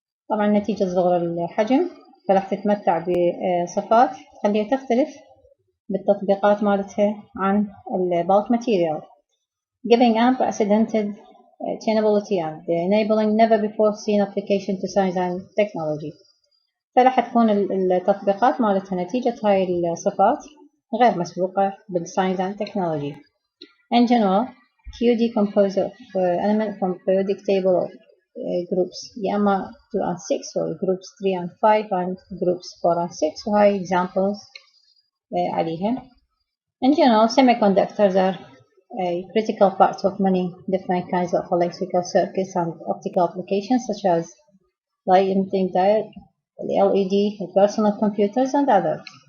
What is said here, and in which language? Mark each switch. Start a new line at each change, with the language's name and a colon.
Arabic: طبعا نتيجة صغر الحجم فراح تتمتع بصفات تخليها تختلف بالتطبيقات مالتها عن
English: bulk material, giving unprecedented tunability and enabling never before seen application to science and technology.
Arabic: فراح تكون التطبيقات مالتها نتيجة هاي الصفات غير مسبوقة بالscience and technology.
English: In general, QD composed of element from periodic table of groups يا 2 and 6 or groups 3 and 5 and groups 4 and 6
Arabic: وهاي
English: examples عليها. In general, semiconductors are a critical part of many different kinds of electrical circuits and optical applications such as light emitting diode, LED, personal computers and others.